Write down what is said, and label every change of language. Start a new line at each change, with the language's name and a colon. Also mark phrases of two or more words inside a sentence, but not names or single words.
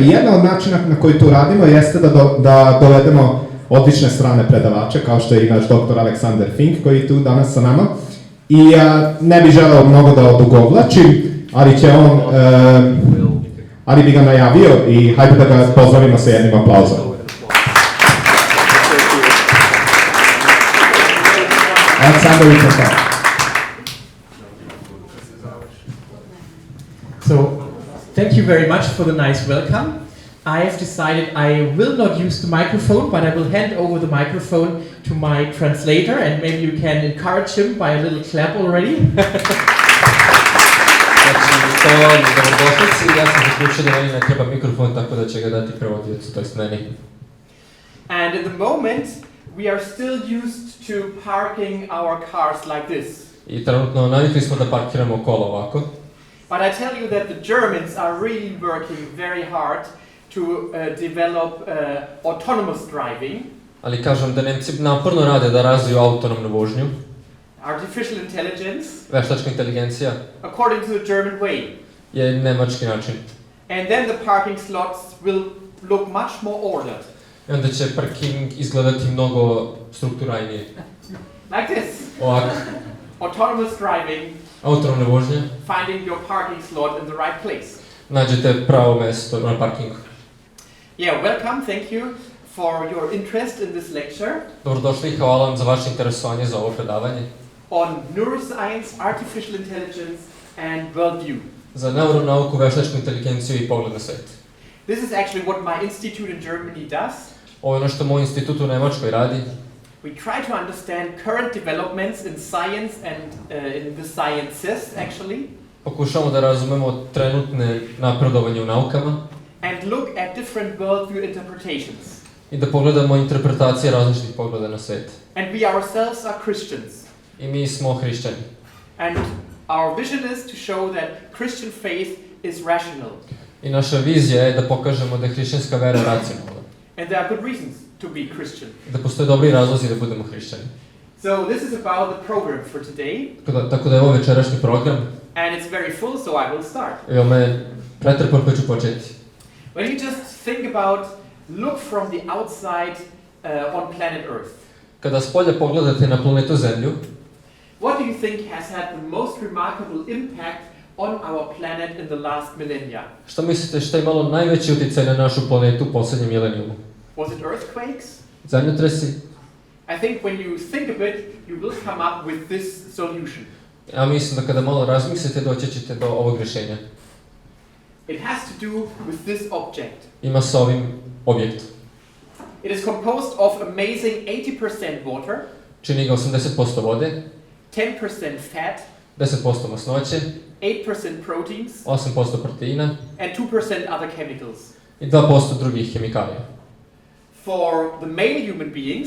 Serbian: I jedan od načina na koji to radimo jeste da dovedemo odlične strane predavače, kao što je i naš doktor Alexander Fink, koji je tu danas sa nama. I ne bih želeo mnogo da odugovlačim, ali bi ga najavio i hajde da ga pozdravimo sa jednim aplauzom.
English: Alexander, you can start. So, thank you very much for the nice welcome. I have decided I will not use the microphone, but I will hand over the microphone to my translator, and maybe you can encourage him by a little clap already. And at the moment, we are still used to parking our cars like this.
Serbian: I trenutno navikli smo da parkiramo kola ovako.
English: But I tell you that the Germans are really working very hard to develop autonomous driving.
Serbian: Ali kažem da Nemci naporno rade da razviju autonomnu vožnju.
English: Artificial intelligence.
Serbian: Veštačka inteligencija.
English: According to the German way.
Serbian: Je nemački način.
English: And then the parking slots will look much more ordered.
Serbian: I onda će parking izgledati mnogo strukturalnije.
English: Like this.
Serbian: Ovako.
English: Autonomous driving.
Serbian: Autonomne vožnje.
English: Finding your parking slot in the right place.
Serbian: Nađete pravo mesto na parkingu.
English: Yeah, welcome, thank you for your interest in this lecture.
Serbian: Dobrodošli i hvala vam za vaše interesovanje za ovo predavanje.
English: On neuroscience, artificial intelligence and worldview.
Serbian: Za neuronauku, veštačku inteligenciju i pogled na svet.
English: This is actually what my institute in Germany does.
Serbian: Ovo je ono što moj institut u Nemačkoj radi.
English: We try to understand current developments in science and in the sciences actually.
Serbian: Pokušamo da razumemo trenutne napredovanje u naukama.
English: And look at different worldview interpretations.
Serbian: I da pogledamo interpretacije različitih pogleda na svet.
English: And we ourselves are Christians.
Serbian: I mi smo hrišćani.
English: And our vision is to show that Christian faith is rational.
Serbian: I naša vizija je da pokažemo da je hrišćanska vera racionalna.
English: And there are good reasons to be Christian.
Serbian: Da postoje dobri razlozi da budemo hrišćani.
English: So this is about the program for today.
Serbian: Tako da je ovo večerašnji program.
English: And it's very full, so I will start.
Serbian: Evo me pretrpan pa ću početi.
English: When you just think about, look from the outside on planet Earth.
Serbian: Kada s polja pogledate na planetu Zemlju,
English: what do you think has had the most remarkable impact on our planet in the last millennia?
Serbian: Šta mislite šta je imalo najveći utjecaj na našu planetu u posljednjem milenijumu?
English: Was it earthquakes?
Serbian: Zemljotresi?
English: I think when you think of it, you will come up with this solution.
Serbian: Ja mislim da kada malo razmislite doći ćete do ovog rješenja.
English: It has to do with this object.
Serbian: Ima sa ovim objektom.
English: It is composed of amazing 80% water.
Serbian: Čini ga 80% vode.
English: 10% fat.
Serbian: 10% masnoće.
English: 8% proteins.
Serbian: 8% proteina.
English: And 2% other chemicals.
Serbian: I 2% drugih hemikalija.
English: For the male human beings.